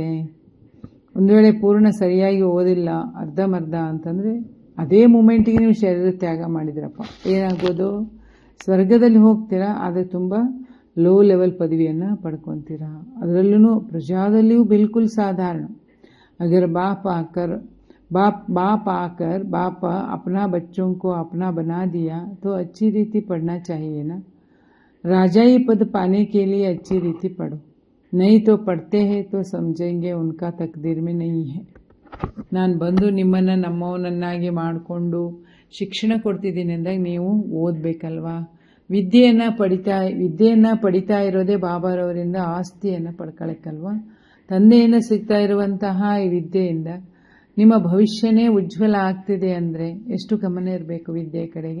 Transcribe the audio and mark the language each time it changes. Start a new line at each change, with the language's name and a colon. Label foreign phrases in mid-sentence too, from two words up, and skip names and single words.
Kannada: ಒಂದು ವೇಳೆ ಪೂರ್ಣ ಸರಿಯಾಗಿ ಓದಿಲ್ಲ, ಅರ್ಧಮರ್ಧ ಅಂತಂದರೆ ಅದೇ ಮೂಮೆಂಟಿಗೆ ನೀವು ಶರೀರ ತ್ಯಾಗ ಮಾಡಿದ್ರಪ್ಪ, ಏನಾಗ್ಬೋದು? ಸ್ವರ್ಗದಲ್ಲಿ ಹೋಗ್ತೀರಾ, ಆದರೆ ತುಂಬ
English: low level
Kannada: ಪದವಿಯನ್ನು ಪಡ್ಕೊತೀರಾ. ಅದರಲ್ಲೂ ಪ್ರಜಾದಲ್ಲಿಯೂ ಬಿಲ್ಕುಲ್ ಸಾಧಾರಣ.
Hindi: अगर बाप आकर अपना बच्चों को अपना बना दिया तो अच्छी रीति पढ़ना चाहिए ना. राजाई पद पाने के लिए अच्छी रीति पढ़ो, नहीं तो पढ़ते हैं तो समझेंगे उनका तकदीर में नहीं है.
Kannada: ನಾನು ಬಂದು ನಿಮ್ಮನ್ನು ನಮ್ಮವನನ್ನಾಗಿ ಮಾಡಿಕೊಂಡು ಶಿಕ್ಷಣ ಕೊಡ್ತಿದ್ದೀನಿ ಅಂದಾಗ ನೀವು ಓದಬೇಕಲ್ವಾ? ವಿದ್ಯೆಯನ್ನು ಪಡಿತಾ ಇರೋದೇ ಬಾಬಾರವರಿಂದ ಆಸ್ತಿಯನ್ನು ಪಡ್ಕೊಳ್ಳೋಕ್ಕಲ್ವಾ? ತಂದೆಯಿಂದ ಸಿಗ್ತಾ ಇರುವಂತಹ ಈ ವಿದ್ಯೆಯಿಂದ ನಿಮ್ಮ ಭವಿಷ್ಯನೇ ಉಜ್ವಲ ಆಗ್ತಿದೆ ಅಂದರೆ ಎಷ್ಟು ಗಮನ ಇರಬೇಕು ವಿದ್ಯೆ ಕಡೆಗೆ.